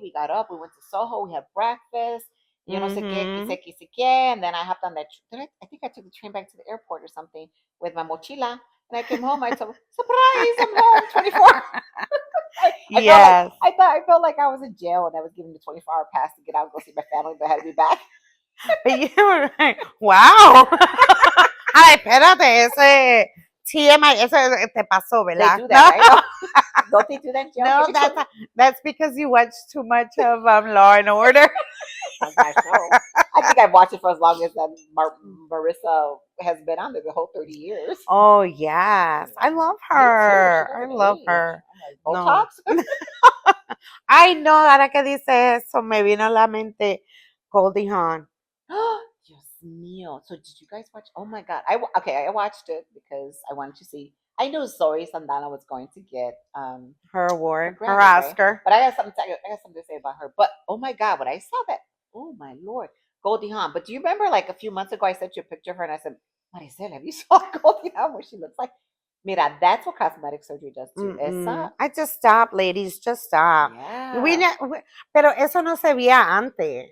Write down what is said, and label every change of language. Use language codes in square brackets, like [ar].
[en] We got up. We went to Soho. We had breakfast. You know, [es] sé qué, [en] and then I hopped on that. I think I took the train back to the airport or something with my mochila, and I came home. I told, surprise, I'm home. 24. Yes. I felt like I was in jail and I was given the 24-hour pass to get out and go see my family, but I had to be back. But you were like, wow. [es] Ay, espérate, ese TMI, eso te pasó, ¿verdad? [en] They do that, right? Don't they do that, Joe? No, that's because you watch too much of Law and Order. I think I've watched it for as long as Marissa has been on there, the whole 30 years. Oh, yes. I love her. I love her. Botox? [es] Ay, no, ahora que dice eso, me vino a la mente Goldie Hawn. Dios mío. [en] So did you guys watch? Oh my God. I watched it because I wanted to see. I knew Zoe Saldana was going to get her award, her Oscar. Right? But I got something to say about her. But oh my God, when I saw that, oh my Lord, Goldie Hawn. But do you remember like a few months ago I sent you a picture of her and I said, Maricel, have you saw Goldie Hawn what she looks like? Mira, that's what cosmetic surgery does too. I just stop, ladies. Just stop. Yeah. [es] Pero eso no se veía antes.